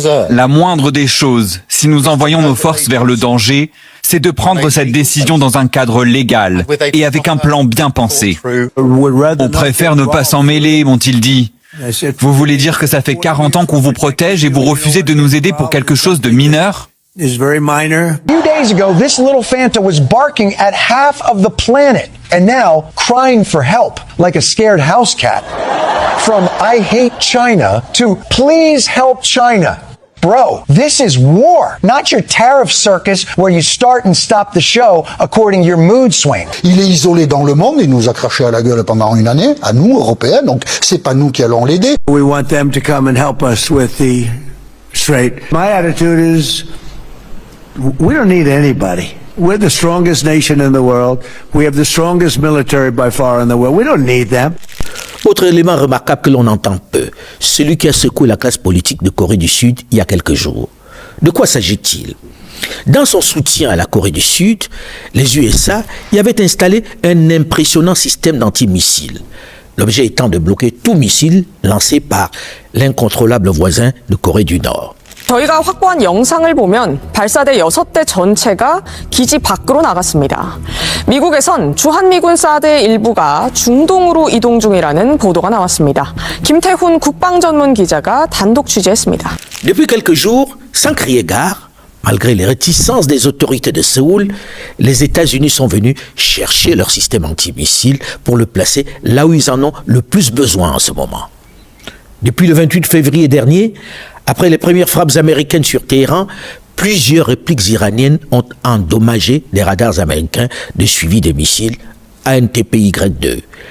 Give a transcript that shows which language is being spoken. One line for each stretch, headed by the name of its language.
French: La moindre des choses, si nous envoyons nos forces vers le danger, c'est de prendre cette décision dans un cadre légal et avec un plan bien pensé. On préfère ne pas s'en mêler, m'ont-ils dit. Vous voulez dire que ça fait 40 ans qu'on vous protège et vous refusez de nous aider pour quelque chose de mineur?
English: A few days ago, this little Fanta was barking at half of the planet and now crying for help like a scared house cat. From I hate China to please help China. Bro, this is war, not your tariff circus where you start and stop the show according to your mood swing. Il est isolé dans le monde, il nous a craché à la gueule pendant une année, à nous, Européens, donc c'est pas nous qui allons l'aider. We want them to come and help us with the Strait. My attitude is, we don't need anybody. We're the strongest nation in the world. We have the strongest military by far in the world. We don't need them.
French: Autre élément remarquable que l'on entend peu, celui qui a secoué la classe politique de Corée du Sud il y a quelques jours. De quoi s'agit-il? Dans son soutien à la Corée du Sud, les USA y avaient installé un impressionnant système d'antimissiles. L'objet étant de bloquer tout missile lancé par l'incontrôlable voisin de Corée du Nord.
Korean: 저희가 확보한 영상을 보면 발사대 6대 전체가 기지 밖으로 나갔습니다. 미국에선 주한미군 사드의 일부가 중동으로 이동 중이라는 보도가 나왔습니다. 김태훈 국방전문 기자가 단독 취재했습니다.
French: Depuis quelques jours, sans crier gare, malgré les réticences des autorités de Séoul, les États-Unis sont venus chercher leur système antimissile pour le placer là où ils en ont le plus besoin en ce moment. Depuis le 28 février dernier, après les premières frappes américaines sur Téhéran, plusieurs répliques iraniennes ont endommagé des radars américains de suivi des missiles ANTPY-2.